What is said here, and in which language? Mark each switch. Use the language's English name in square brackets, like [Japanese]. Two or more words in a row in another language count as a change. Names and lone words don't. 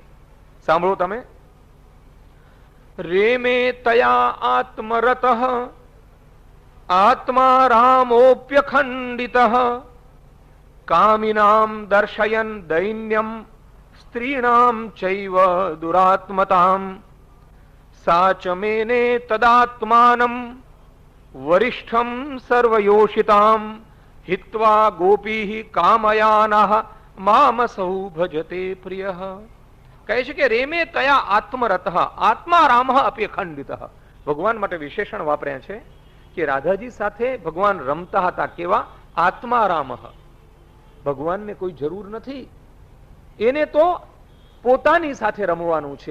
[Gujarati] સાંભળો તમે. [Sanskrit] રેમે તયા આત્મરત આત્મા રામોપ્યખંડિત કામિનામ દર્શયન દૈન્યમ સ્ત્રીણામ ચૈવ દુરાત્મતામ સાચમેને તદાત્માનમ વરિષ્ઠમ સર્વયોષિતામ हित्वा गोपी कामयानः मामसौ भजते प्रियः. [Gujarati] કહે છે કે [Sanskrit] રેમે તયા આત્મરતઃ આત્મા રામઃ અપી ખંડિતઃ. [Gujarati] ભગવાન માટે વિશેષણ વાપર્યા છે કે રાધાજી સાથે ભગવાન રમતા હતા. કેવા? [Sanskrit] આત્મા રામઃ. [Gujarati] ભગવાનને કોઈ જરૂર નથી, એને તો પોતાની સાથે રમવાનું છે.